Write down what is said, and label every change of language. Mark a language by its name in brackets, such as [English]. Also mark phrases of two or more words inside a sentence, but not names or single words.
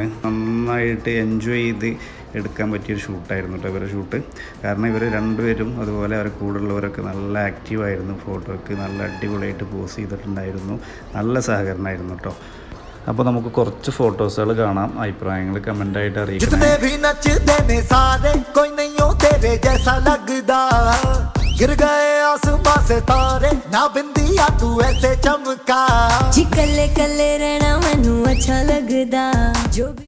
[Malayalam] നന്നായിട്ട് എൻജോയ് ചെയ്ത് എടുക്കാൻ പറ്റിയൊരു ഷൂട്ടായിരുന്നു കേട്ടോ ഇവരുടെ ഷൂട്ട്. കാരണം ഇവർ രണ്ടുപേരും അതുപോലെ അവരുടെ കൂടെയുള്ളവരൊക്കെ നല്ല ആക്റ്റീവായിരുന്നു. ഫോട്ടോയ്ക്ക് നല്ല അടിപൊളിയായിട്ട് പോസ് ചെയ്തിട്ടുണ്ടായിരുന്നു. നല്ല സഹകരണമായിരുന്നു കേട്ടോ. അപ്പോൾ നമുക്ക് കുറച്ച് ഫോട്ടോസുകൾ കാണാം. അഭിപ്രായങ്ങൾ കമൻ്റായിട്ട് അറിയിക്കണം. [Hindi] गिर गए आसमां से तारे ना बिंदिया तू ऐसे चमका जी [Punjabi] ਕੱਲੇ ਕੱਲੇ ਰਹਿਣਾ ਮੈਨੂੰ ਅੱਛਾ ਲੱਗਦਾ ਜੋ